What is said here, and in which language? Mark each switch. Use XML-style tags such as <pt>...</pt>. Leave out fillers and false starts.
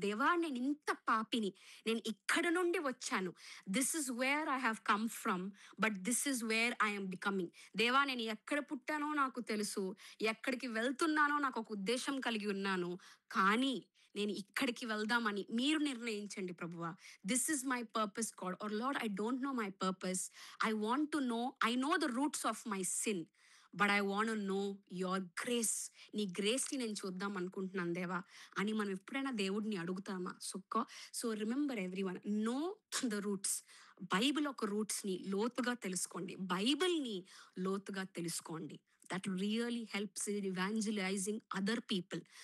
<te>దేవా, నేను ఇంత పాపిని, నేను ఇక్కడ నుండి వచ్చాను,</te> <en>This is where I have come from, but this is where I'm becoming.</en> <te>దేవా, నేను ఎక్కడ పుట్టానో నాకు తెలుసు, ఎక్కడికి వెళ్తున్నానో నాకు ఒక ఉద్దేశం కలిగి ఉన్నాను, కానీ నేను ఇక్కడికి వెళ్దామని మీరు నిర్ణయించండి ప్రభువా.</te> <en>This is my purpose God, or Lord I don't know my purpose. I want to know, I know the roots of my sin, but I want to know your grace.</en> <te>నీ గ్రేస్ని నేను చూద్దాం అనుకుంటున్నాను దేవా అని మనం ఎప్పుడైనా దేవుడిని అడుగుతామా?</te> <en>So remember everyone, know the roots.</en> <te>Bible ఒక రూట్స్ని లోతుగా తెలుసుకోండి, బైబిల్ని లోతుగా తెలుసుకోండి.</te> <en>That really helps in evangelizing other people.</en>